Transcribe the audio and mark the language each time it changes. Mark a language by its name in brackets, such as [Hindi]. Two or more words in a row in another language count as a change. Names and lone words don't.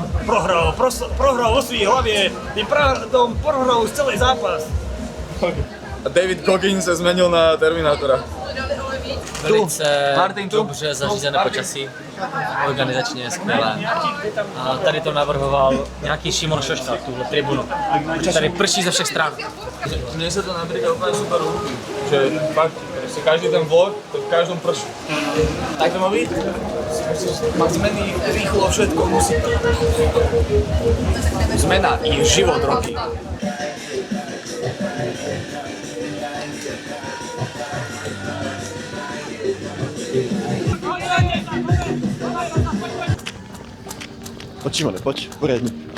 [Czech] Prohrál o svý hlavě, tím pádom prohrál už celý zápas. A David Goggins se zmenil na Terminátora. Velice Martin, tu. dobře zařízené počasí, organizačně je skvělé. A tady to navrhoval nějaký Šimon Šošta, tuhle tribunu. Tady prší ze všech stran. [Slovak] Mne sa to napríklad úplne super ľúbi, že fakt, proste každý ten vlog, to v každom prší. Tak to má byť? Musíš mať zmeny, rýchlo, všetko musí. Zmena je život, Roky. [Czech] Pojď, Šimone, pojď, poriadne.